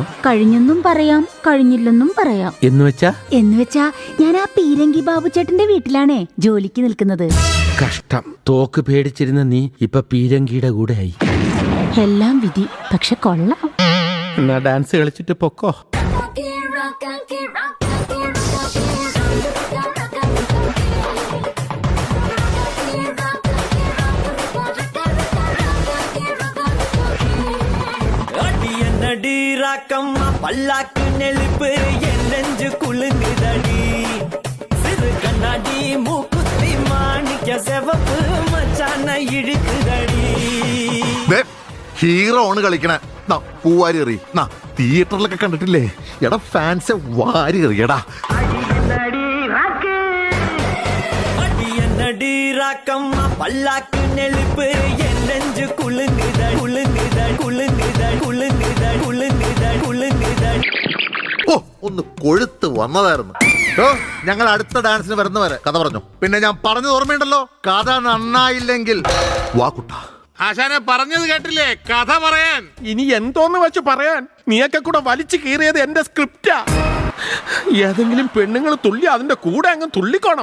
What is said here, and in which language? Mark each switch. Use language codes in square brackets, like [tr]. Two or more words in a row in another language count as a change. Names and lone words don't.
[ml] കഴിഞ്ഞെന്നും പറയാം, കഴിഞ്ഞില്ലെന്നും പറയാം. എന്നുവെച്ചാ ഞാൻ ആ പീരങ്കി ബാബു ചേട്ടന്റെ വീട്ടിലാണേ ജോലിക്ക് നിൽക്കുന്നത്. കഷ്ടം. തോക്ക് പേടിച്ചിരുന്ന നീ ഇപ്പൊ പീരങ്കിയുടെ കൂടെ ആയി. എല്ലാം വിധി, പക്ഷെ കൊള്ളാം. എന്നാ ഡാൻസ് കളിച്ചിട്ട് പൊക്കോ. [ta] பல்லாக்கு நெளிப்பு என் நெஞ்சு குளுங்குதடி. சிறு கண்ணாடி மூக்குத்தி மாணிக்க செவப்பு மச்சான இழுக்குதடி. [ml] ഹീറോ ആണ് കളിക്കണ. പൂവാരി എറി. തിയേറ്ററിലൊക്കെ കണ്ടിട്ടില്ലേ? എടാ ഫാൻസ് വാരി എറിയടാ. [ta] அடி ராக்கம்மா பல்லாக்கு நெளிப்பு என் நெஞ்சு குளுங்குத குளுங்குத குளுங்குத குளுங்குத குளுங்குத குளுங்குத. [ml] ഓ, ഒന്ന് കൊഴുത്ത് വന്നതായിരുന്നു. ഞങ്ങൾ അടുത്ത ഡാൻസിന് വരുന്നവരെ കഥ പറഞ്ഞു. പിന്നെ ഞാൻ പറഞ്ഞത് ഓർമ്മയുണ്ടല്ലോ, കഥ നന്നായില്ലെങ്കിൽ വാക്കുട്ട. ആശാനെ പറഞ്ഞത് കേട്ടില്ലേ? കഥ പറയാൻ. ഇനി എന്തോന്ന് വെച്ച് പറയാൻ? നീയൊക്കെ കൂടെ വലിച്ചു കീറിയത് എന്റെ സ്ക്രിപ്റ്റാ. ഏതെങ്കിലും പെണ്ണുങ്ങൾ തുള്ളി അതിന്റെ കൂടെ അങ്ങ് തുള്ളിക്കോണം.